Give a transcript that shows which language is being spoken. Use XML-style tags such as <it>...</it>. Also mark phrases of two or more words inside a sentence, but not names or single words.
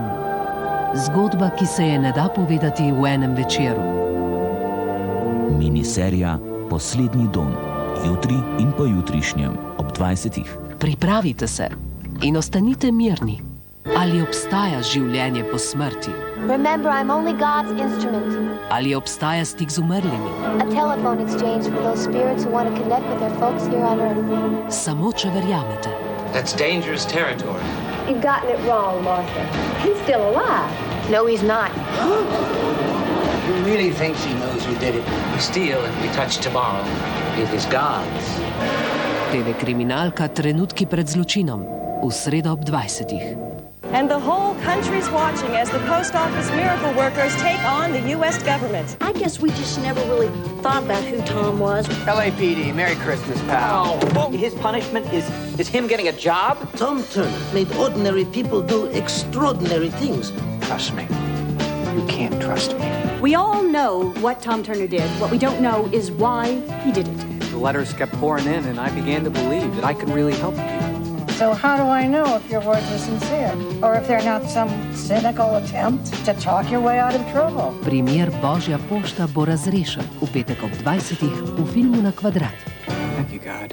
<sl>Zgodba, ki se je ne da povedati v enem večeru. Miniserija Poslednji don. Jutri in pojutrišnjem ob 20. Pripravite se in ostanite mirni. Ali obstaja življenje po smrti?</sl> <en>Remember, I'm only God's instrument.</en> <sl>Ali obstaja stik z umrlimi?</sl> <en>A telephone exchange for those spirits who want to connect with their folks here on Earth.</en> <sl>Samo če verjamete.</sl> <en>That's dangerous territory. You've gotten it wrong, Martha. He's still alive. No, he's not. He really thinks he knows who did it. We steal and we touch tomorrow. It is God's.</en> <sl>Telekriminalka Trenutki pred zločinom. V sredo ob 20.</sl> <en>And the whole country's watching as the post office miracle workers take on the U.S. government. I guess we just never really thought about who Tom was. LAPD, Merry Christmas, pal. His punishment is him getting a job? Tom Turner made ordinary people do extraordinary things. Trust me. You can't trust me. We all know what Tom Turner did. What we don't know is why he did it. The letters kept pouring in, and I began to believe that I could really help you. So how do I know if your words are sincere? Or if they're not some cynical attempt to talk your way out of trouble?</en> <sl>Primer Božja pošta bo razrešen v petek ob 20. v filmu Na kvadrat.</sl> <en>Thank you, God.</en>